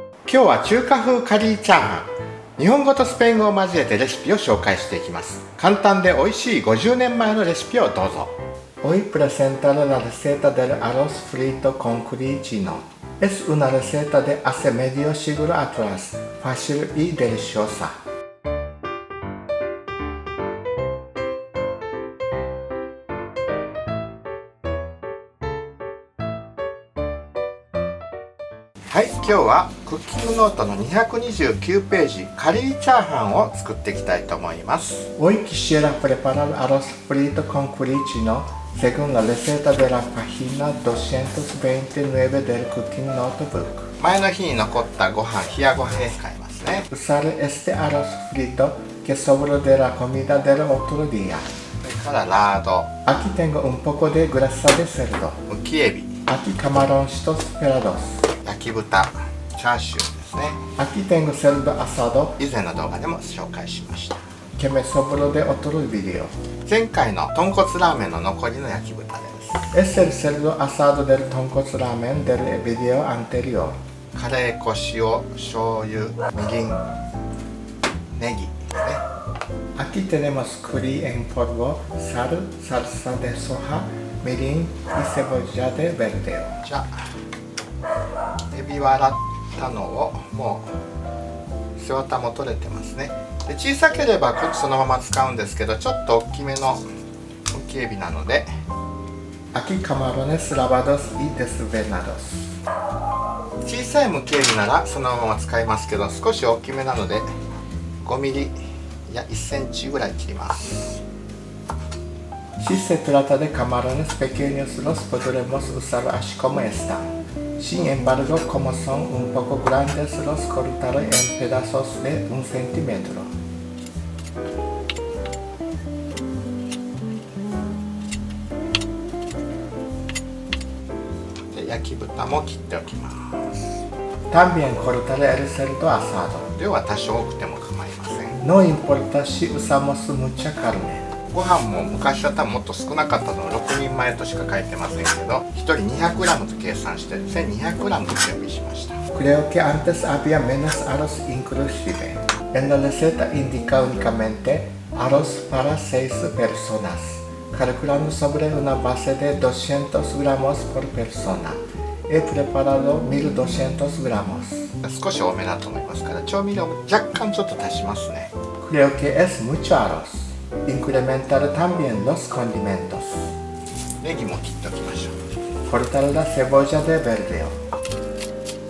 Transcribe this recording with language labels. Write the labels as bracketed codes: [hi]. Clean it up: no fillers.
[ja] 今日は中華風カリーチャーハン、日本語とスペイン語を交えてレシピを紹介していきます。簡単で美味しい50年前のレシピをどうぞ。 [es] Hoy presentaré la receta del arroz frito con culicino. Es una receta de hace medio siglo atrás, fácil y deliciosa. [ja] はい、今日はクッキングノートの229ページカリーチャーハンを作っていきたいと思います。 [es] Hoy quisiera preparar arroz frito con culicino según la receta de la página 229 del Cooking Notebook。 [ja] 前の日に残ったご飯、冷やご飯に使いますね。 [es] Usaré este arroz frito que sobró de la comida del otro día。 [ja] それからラード。 [es] Aquí tengo un poco de grasa de cerdo。むきエビ。Aquí camaroncitos pelados。 [ja] 焼き豚、チャーシューですね。 [es] Aquí tengo cerdo asado。 [ja] 以前の動画でも紹介しました。 [es] Que me sobró de otro video。 [ja] 前回の豚骨ラーメンの残りの焼き豚です。 [es] Es el cerdo asado del [ja] 豚骨ラーメン [es] del video anterior。 [ja] カレー粉、塩、醤油、みりん、ネギですね。 [es] Aquí tenemos curry en polvo, sal, salsa de soja, mirin y cebolla de verde。 [ja] じゃあエビは洗ったのをもう背わたも取れてますね。で小さければこっちそのまま使うんですけど、ちょっと大きめのむきエビなので [es] Aquí camarones lavados y desvenados。 [ja] 小さいむきエビならそのまま使いますけど、少し大きめなので5ミリや1センチぐらい切ります。 [es] Si se trata de camarones pequeños los podremos usar así como están。Sin embargo, como son un poco grandes, los cortaré en pedazos de 1 centímetro。 [ja] で焼き豚も切っておきます。 [es] También cortaré el cerdo asado。 [ja] 量は多少多くても構いません。 [es] No importa si usamos mucha carne。 [ja] ご飯も昔は多分もっと少なかったのを6人前としか書いてませんけど、1人 200g と計算して 1200g 準備しました。 [es] Creo que antes había menos arroz inclusive. En la receta indica únicamente arroz para 6 personas, calculando sobre una base de 200 gramos por persona. He preparado 1200 gramos。 [ja] 少し多めだと思いますから調味料若干ちょっと足しますね。 [es] Creo que es mucho arroz。Incrementar también los condimentos。 [ja] ネギも切っておきましょう。 [es] Cortar la cebolla de verde。